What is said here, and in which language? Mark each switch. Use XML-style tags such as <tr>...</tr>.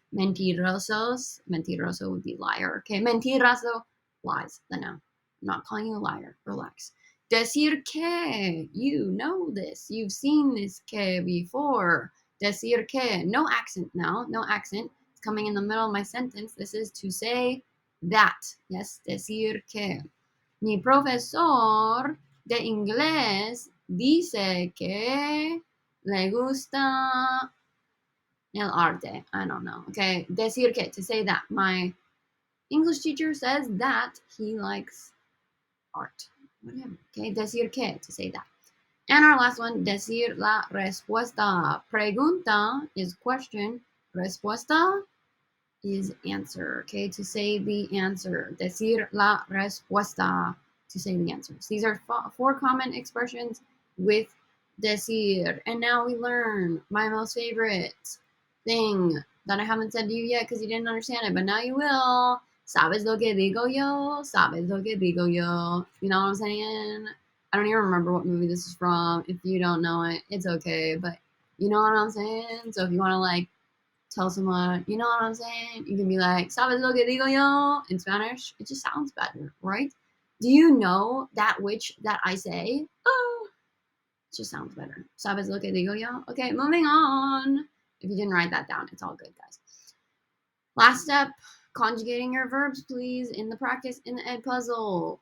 <en>Mentirosos, mentiroso would be liar, okay? Mentirazo, lies, the noun. I'm not calling you a liar, relax. Decir que, you know this, you've seen this que before. Decir que, no accent now, no accent. It's coming in the middle of my sentence. This is to say that, yes, decir que.</en> <es>Mi profesor de inglés dice que le gusta el arte.</es> <en>I don't know. Okay. Decir que, to say that. My English teacher says that he likes art. Whatever. Okay. Decir que, to say that. And our last one, decir la respuesta. Pregunta is question. Respuesta is answer. Okay, to say the answer. Decir la respuesta, to say the answers. These are four common expressions with decir. And now we learn my most favorite thing that I haven't said to you yet because you didn't understand it, but now you will.</en> <es>¿Sabes lo que digo yo? ¿Sabes lo que digo yo?</es> <en>You know what I'm saying? I don't even remember what movie this is from. If you don't know it, it's okay, but you know what I'm saying? So if you want to like tell someone, you know what I'm saying? You can be like,</en> <es>¿sabes lo que digo yo?</es> <en>In Spanish. It just sounds better, right? Do you know that which that I say? Oh, it just sounds better.</en> <es>¿Sabes lo que digo yo?</es> <en>Okay, moving on. If you didn't write that down, it's all good, guys. Last step, conjugating your verbs, please, in the practice, in the ed puzzle.</en>